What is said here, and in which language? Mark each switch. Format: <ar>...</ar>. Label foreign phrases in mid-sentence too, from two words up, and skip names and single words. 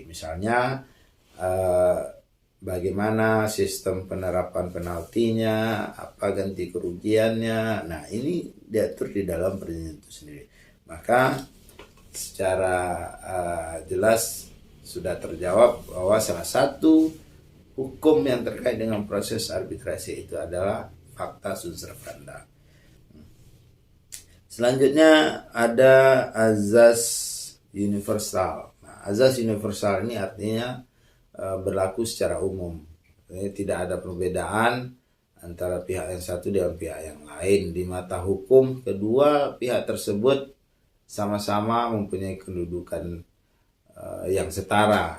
<id>Misalnya, bagaimana sistem penerapan penaltinya, apa ganti kerugiannya. Nah, ini diatur di dalam perjanjian itu sendiri. Maka secara jelas sudah terjawab bahwa salah satu hukum yang terkait dengan proses arbitrasi itu adalah</id> <la>pacta sunt servanda.</la> <id>Selanjutnya ada azas universal. Nah, azas universal ini artinya berlaku secara umum. Jadi, tidak ada perbedaan antara pihak yang satu dengan pihak yang lain. Di mata hukum, kedua pihak tersebut sama-sama mempunyai kedudukan yang setara.</id>